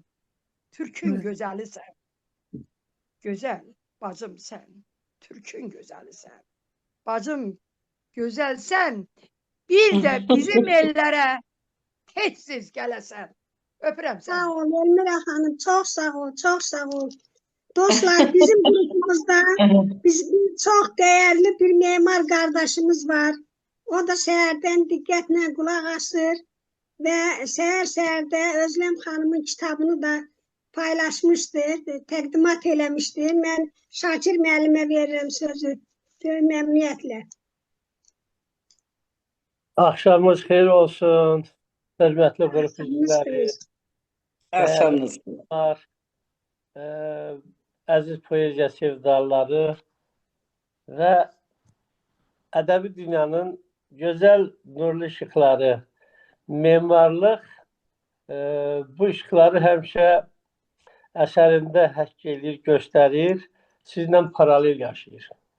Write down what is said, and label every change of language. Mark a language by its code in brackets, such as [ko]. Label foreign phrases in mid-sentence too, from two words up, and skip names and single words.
[az] Türkün gözəlisən. Gözəl bacım sən. Türkün gözəlisən. Bacım gözəlsən. Bir də bizim ellərə tezsiz gələsən. Öpürəm səni. [tr] Sağ ol Elmira Hanım, çok sağ ol, çok sağ ol. Dostlar, bizim grubumuzda çok değerli bir memar kardeşimiz var. O da seherden dikkatle kulak asır ve seherde Özlem Hanım'ın kitabını da paylaşmıştır, [az] təqdimat eləmişdir. Mən Şakir müəllimə veririm sözü memnuniyetle. Axşamınız xeyir olsun, hörmətli qrup üzvləri. Axşamınız. Əziz poeziya sevdalıları və ədəbi dünyanın gözəl nurlu işıqları, memarlıq bu işıqları həmişə əsərində həkk edir, göstərir, sizlə paralel yaşayır.